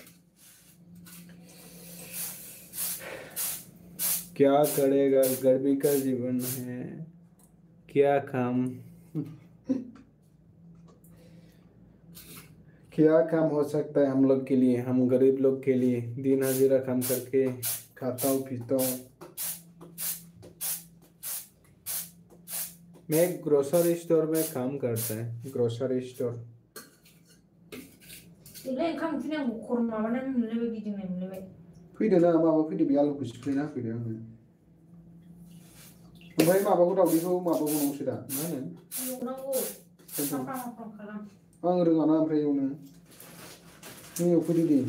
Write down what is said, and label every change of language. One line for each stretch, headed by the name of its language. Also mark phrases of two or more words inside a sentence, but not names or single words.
Hindi: क्या करेगा, गरीबी का जीवन है, क्या काम क्या काम हो सकता है हम लोग के लिए, हम गरीब लोग के लिए। दिन हाजिरा काम करके खाता हूँ पीता हूँ। मैं
English: grocery store
Hindi: में काम करता है,
English: grocery store.
Bodo: फैदो ना माबा फैदो, बे आलुखौ सिफ्लेना होफैदो आंनो। ओमफ्राय माबाखौ दावदैखौ माबाखौ नंसो दा मा होनो? आं रोङाना ओमफ्राय एवनो। नों एवफैदो दे।